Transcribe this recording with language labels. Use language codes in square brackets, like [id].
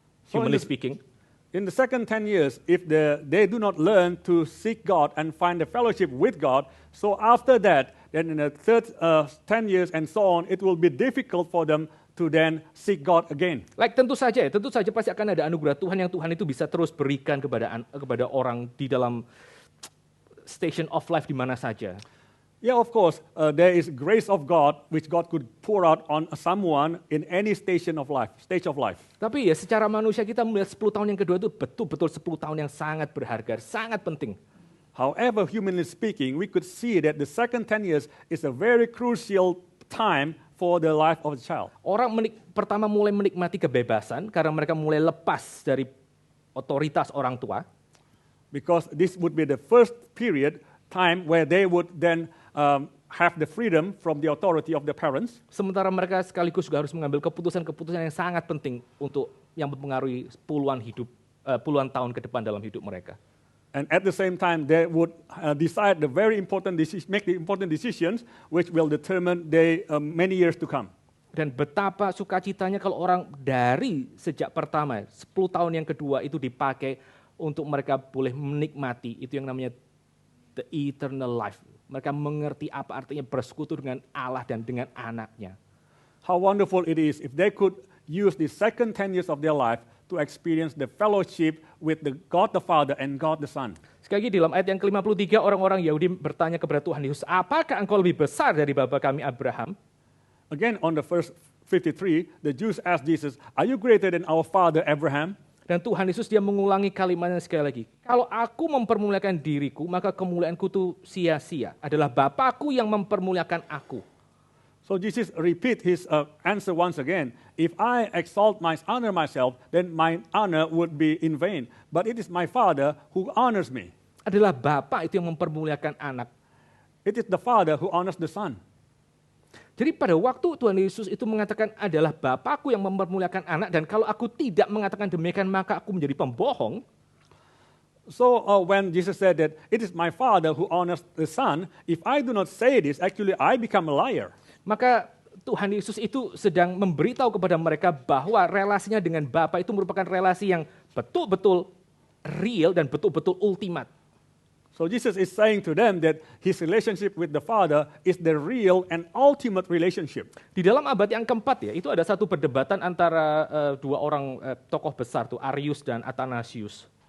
[en] Humanly speaking. In the second 10 years, if they do not learn to seek God and find the fellowship with God, so after that, then in the third 10 years and so on, it will be difficult for them to then seek God again. [id] Tentu saja pasti akan ada anugerah Tuhan yang Tuhan itu bisa terus berikan kepada orang di dalam [en] station of life [id] di mana saja. [en] Yeah, of course, there is grace of God which God could pour out on someone in any stage of life. [id] Tapi ya secara manusia kita melihat 10 tahun yang kedua itu betul-betul 10 tahun yang sangat berharga, sangat penting. [en] However, humanly speaking, we could see that the second 10 years is a very crucial time for the life of a child. [id] Orang pertama mulai menikmati kebebasan karena mereka mulai lepas dari otoritas orang tua. [en] Because this would be the first time where they would then have the freedom from the authority of the parents. [id] Sementara mereka sekaligus juga harus mengambil keputusan-keputusan yang sangat penting untuk yang mempengaruhi puluhan tahun ke depan dalam hidup mereka. [en] And at the same time, they would decide the very important make the important decisions which will determine the many years to come. [id] Dan betapa sukacitanya kalau orang dari sejak pertama, 10 tahun yang kedua itu dipakai untuk mereka boleh menikmati itu yang namanya [en] the eternal life. [id] Mereka mengerti apa artinya bersekutu dengan Allah dan dengan anaknya. [en] How wonderful it is if they could use the second 10 years of their life to experience the fellowship with the God the Father and God the Son. [id] Sekali lagi dalam ayat yang ke-53 orang-orang Yahudi bertanya kepada Tuhan Yesus, apakah engkau lebih besar dari bapa kami Abraham? [en] Again, on the verse 53, the Jews asked Jesus, "Are you greater than our father Abraham?" [id] Dan Tuhan Yesus dia mengulangi kalimatnya sekali lagi. Kalau aku mempermuliakan diriku, maka kemuliaanku itu sia-sia. Adalah Bapakku yang mempermuliakan aku. [en] So Jesus repeat his answer once again. If I honor myself, then my honor would be in vain. But it is my Father who honors me. [id] Adalah Bapa itu yang mempermuliakan anak. [en] It is the Father who honors the Son. [id] Jadi pada waktu Tuhan Yesus itu mengatakan adalah Bapakku yang mempermuliakan anak, dan kalau aku tidak mengatakan demikian maka aku menjadi pembohong. [en] So when Jesus said that it is my Father who honors the Son, if I do not say this, actually I become a liar. [id] Maka Tuhan Yesus itu sedang memberitahu kepada mereka bahwa relasinya dengan Bapa itu merupakan relasi yang betul-betul real dan betul-betul ultimat. [en] So Jesus is saying to them that his relationship with the Father is the real and ultimate relationship. [id] Di dalam abad yang keempat ya, itu ada satu perdebatan antara dua orang tokoh besar tuh, Arius dan Athanasius.